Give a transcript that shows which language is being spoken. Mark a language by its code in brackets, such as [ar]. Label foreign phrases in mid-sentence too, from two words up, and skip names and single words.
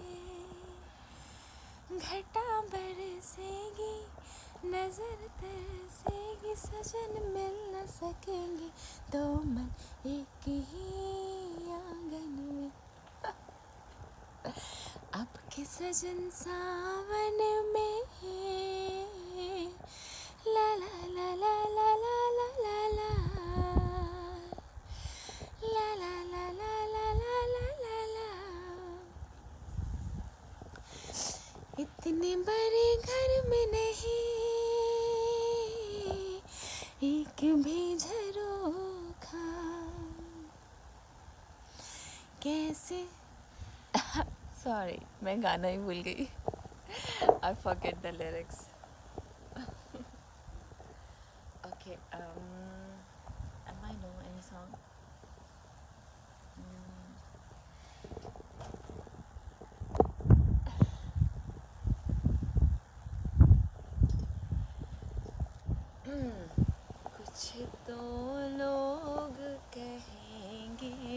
[hi] घटा बरसेगी नजर तरसेगी, सजन मिल न सकेंगे दो मन एक ही आंगन में। आपके सजन सावन में ला ला ला ला ला ला ला ला ला ला ला ला ला ला ला ला ला। इतने बड़े घर में नहीं एक भी झरोखा, कैसे सॉरी मैं गाना ही भूल गई। [en] I forget the lyrics. Okay, am I know any song? [hi] कुछ तो लोग कहेंगे,